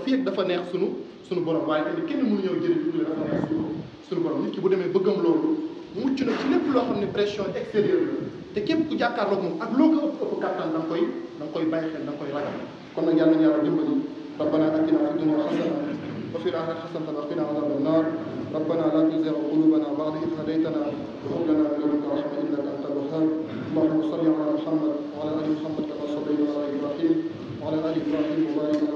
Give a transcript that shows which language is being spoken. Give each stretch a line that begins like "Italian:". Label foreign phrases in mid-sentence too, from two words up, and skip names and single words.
Wolof: fii ak dafa neex suñu borom waaye tamit kenn mënuñoo jëriñ fii dafa neex suñu borom nit ki bu demee bëggam loolu mucc na ci lépp loo xam ne
French: pression extérieure
Wolof: la te képp ku jàkkaarloog moom ak loo ko ëpp kattan da nga koy bàyyi xel da nga koy ragal kon nag yàlla nañu yàlla dimbali
Arabic: ربنا آتنا في الدنيا حسنة وفي الآخرة حسنة وقنا عذاب النار ربنا لا تزغ قلوبنا بعد إذ هديتنا وهب لنا من لدنك رحمة إنك أنت الوهاب اللهم صل على محمد وعلى آل محمد كما صليت على إبراهيم وعلى آل إبراهيم